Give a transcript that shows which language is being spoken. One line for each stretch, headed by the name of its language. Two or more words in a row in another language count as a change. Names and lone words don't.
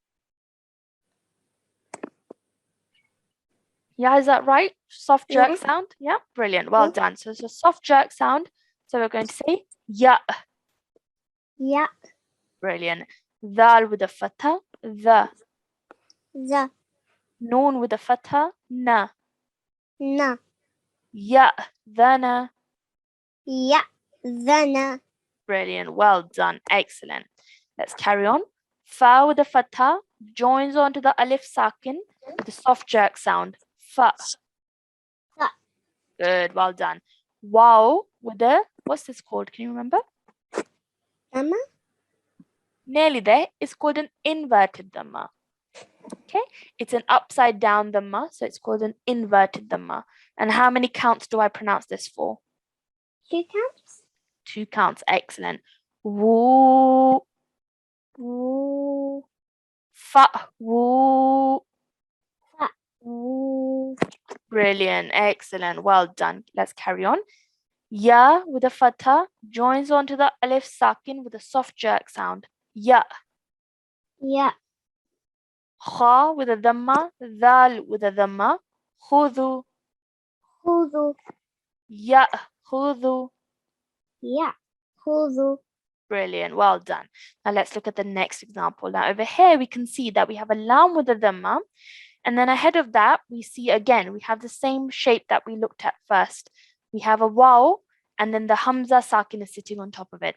English: Yeah, is that right? Soft jerk Yeah. sound? Yeah, brilliant, well Yeah. done. So it's a soft jerk sound. So we're going to say ya. Ya. Brilliant. Dal with a fatha, the. Za. Noon with a fatha, na. Na. Ya, thana. Ya. Zana. Brilliant. Well done. Excellent. Let's carry on. Fa with a fatha joins onto the alif sakin with a soft jerk sound. Fa. Fa. Good. Well done. Wow with a, what's this called? Can you remember? Mama. nearly there, is called an inverted dhamma. Okay, it's an upside down dhamma, so it's called an inverted dhamma. And how many counts do I pronounce this for? 2 counts. 2 counts, excellent. Woo, Woo. fa, woo. Woo. Brilliant, excellent, well done. Let's carry on. Ya with a fatha joins onto the alif sakin with a soft jerk sound. Ya. Yeah. Kha with a dhamma, dal with a dhamma. Khudu, Khudu. ya, khudu. Yeah. Khudu. Brilliant, well done. Now let's look at the next example. Now over here we can see that we have a lam with a dhamma, and then ahead of that we see again we have the same shape that we looked at first. We have a waw, and then the hamza sakin is sitting on top of it.